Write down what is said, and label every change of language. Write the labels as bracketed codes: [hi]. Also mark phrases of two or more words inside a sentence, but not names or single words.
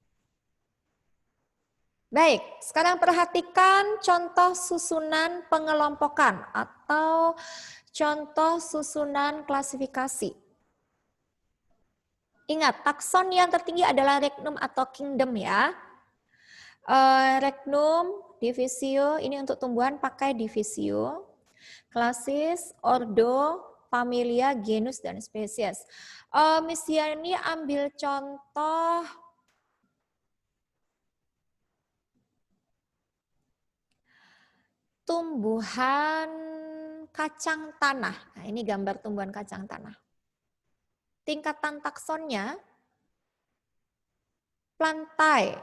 [id] Baik, sekarang perhatikan contoh susunan pengelompokan atau contoh susunan klasifikasi. Ingat, takson yang tertinggi adalah regnum atau kingdom ya. Regnum, divisio, ini untuk tumbuhan pakai divisio. Klasis, ordo, familia, genus, dan spesies. Miss Yani ambil contoh tumbuhan kacang tanah. Nah, ini gambar tumbuhan kacang tanah. Tingkatan taksonnya plantae.